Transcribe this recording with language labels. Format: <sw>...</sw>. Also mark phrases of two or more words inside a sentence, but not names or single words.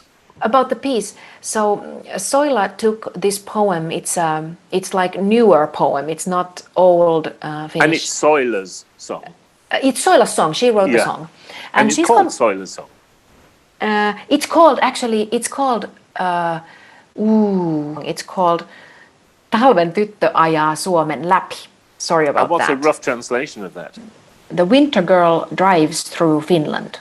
<en>About the piece. So Soila took this poem. It's like newer poem. It's not old Finnish. And it's Soila's song. It's Soila's song. She wrote the song. And it's called Soila's song. It's called Talven tyttö ajaa Suomen läpi. Sorry about what's that. What's a rough translation of that? The winter girl drives through Finland.</en>